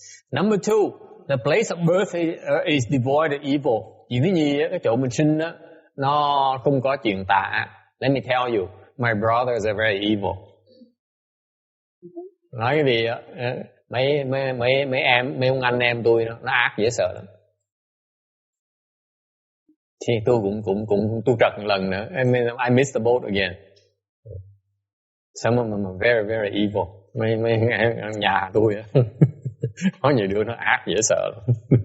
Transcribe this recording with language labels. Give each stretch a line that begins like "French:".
English: Number 2, the place of birth is devoid of evil.
Vietnamese: Chuyện thứ nhì, cái chỗ mình sinh á, nó không có chuyện tà.
English: Let me tell you, my brothers are very evil.
Vietnamese: Nói cái gì á, mấy ông anh em tôi nó ác dễ sợ lắm. Thì tôi cũng tôi trật một lần nữa.
English: I missed the boat again. Some of them are very very evil.
Vietnamese: Mấy nhà tôi á. Có nhiều đứa nó ác dễ sợ lắm.